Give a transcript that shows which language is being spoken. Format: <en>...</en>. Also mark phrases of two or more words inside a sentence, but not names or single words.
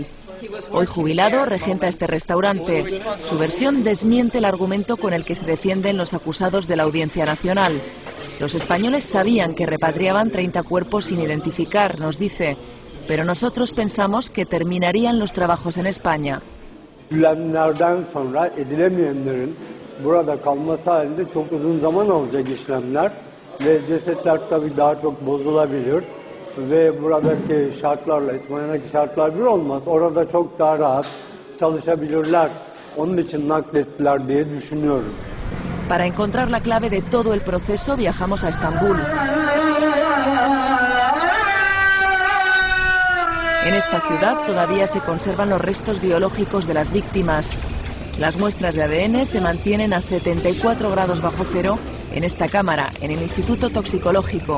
<es>Hoy jubilado, regenta este restaurante. Su versión desmiente el argumento con el que se defienden los acusados de la Audiencia Nacional. Los españoles sabían que repatriaban 30 cuerpos sin identificar, nos dice, pero nosotros pensamos que terminarían los trabajos en España.</es> <tr>İşlemlerden sonra edilemeyenlerin burada kalması halinde çok uzun zaman alacak işlemler ve cesetler tabii daha çok bozulabilir ve buradaki şartlarla İspanya'daki şartlar bir olmaz. Orada çok daha rahat çalışabilirler. Onun için naklettiler diye düşünüyorum.</tr> <es>Para encontrar la clave de todo el proceso viajamos a Estambul. En esta ciudad todavía se conservan los restos biológicos de las víctimas. Las muestras de ADN se mantienen a 74 grados bajo cero en esta cámara, en el Instituto Toxicológico.</es>